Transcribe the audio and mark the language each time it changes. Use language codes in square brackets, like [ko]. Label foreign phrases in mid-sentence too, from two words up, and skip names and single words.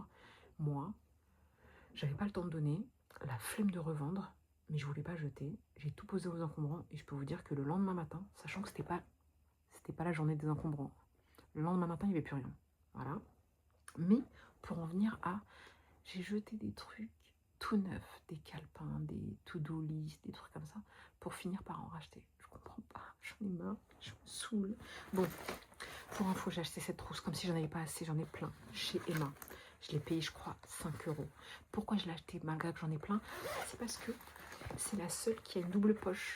[fr] Moi, j'avais pas le temps de donner, la flemme de revendre, mais je voulais pas jeter. J'ai tout posé aux encombrants et je peux vous dire que le lendemain matin, sachant que c'était pas la journée des encombrants, le lendemain matin, il n'y avait plus rien. Voilà. Mais pour en venir à... J'ai jeté des trucs tout neufs, des calepins, des [en] to-do list, [fr] des trucs comme ça, pour finir par en racheter. Je comprends pas, j'en ai marre, je me saoule. Bon, pour info, j'ai acheté cette trousse comme si j'en avais pas assez, j'en ai plein, chez Emma. Je l'ai payé, je crois, 5 €. Pourquoi je l'ai acheté malgré que j'en ai plein? C'est parce que c'est la seule qui a une double poche.